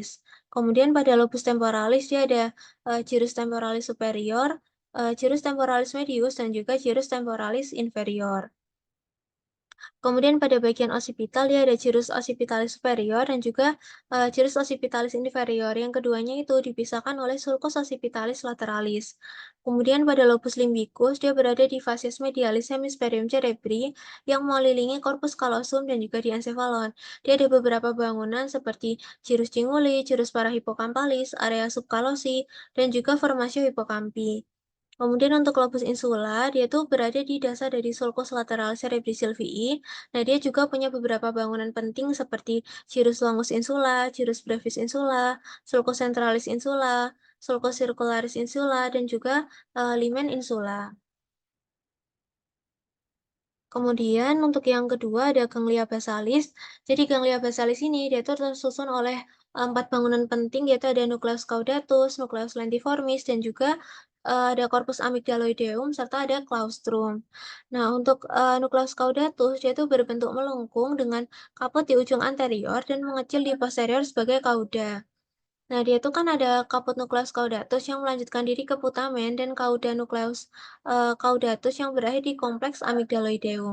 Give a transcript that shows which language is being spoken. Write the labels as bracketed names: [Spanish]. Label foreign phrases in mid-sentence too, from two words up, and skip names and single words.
[Indonesian] Kemudian pada lobus temporalis dia ada [Latin] gyrus temporalis superior, gyrus temporalis medius, [Indonesian] dan juga [Latin] gyrus temporalis inferior. [Indonesian] Kemudian pada bagian occipital dia ada [Latin] gyrus occipitalis superior [Indonesian] dan juga [Latin] gyrus occipitalis inferior. [Indonesian] Yang keduanya itu dipisahkan oleh [Latin] sulcus occipitalis lateralis. [Indonesian] Kemudian pada [Latin] lobus limbicus [Indonesian] dia berada di [Latin] facies medialis hemisferium cerebri [Indonesian] yang mengelilingi [Latin] corpus callosum [Indonesian] dan juga di encephalon. Dia ada beberapa bangunan seperti [Latin] gyrus cinguli, gyrus parahipokampalis, area subkalosi, [Indonesian] dan juga [Latin] formasio hippocampus. [Indonesian] Kemudian untuk [Latin] lobus insula, [Indonesian] dia tuh berada di dasar dari [Latin] sulcus lateral cerebri sylvii. [Indonesian] Nah, dia juga punya beberapa bangunan penting seperti [Latin] gyrus longus insula, gyrus brevis insula, sulcus centralis insula, sulcus circularis insula, [Indonesian] dan juga [Latin] limen insula. [Indonesian] Kemudian untuk yang kedua ada [Latin] ganglia basalis. [Indonesian] Jadi [Latin] ganglia basalis [Indonesian] ini dia tuh tersusun oleh empat bangunan penting, yaitu ada [Latin] nucleus caudatus, nucleus lentiformis, [Indonesian] dan juga ada [Latin] corpus amygdaloideum [Indonesian] serta ada claustrum. Nah, untuk [Latin] nucleus caudatus [Indonesian] dia tuh berbentuk melengkung dengan kaput di ujung anterior dan mengecil di posterior sebagai cauda. Nah, dia itu kan ada kaput [Latin] nukleus caudatus [Indonesian] yang melanjutkan diri ke putamen dan [Latin] cauda nukleus caudatus [Indonesian] yang berakhir di kompleks amygdaloideum.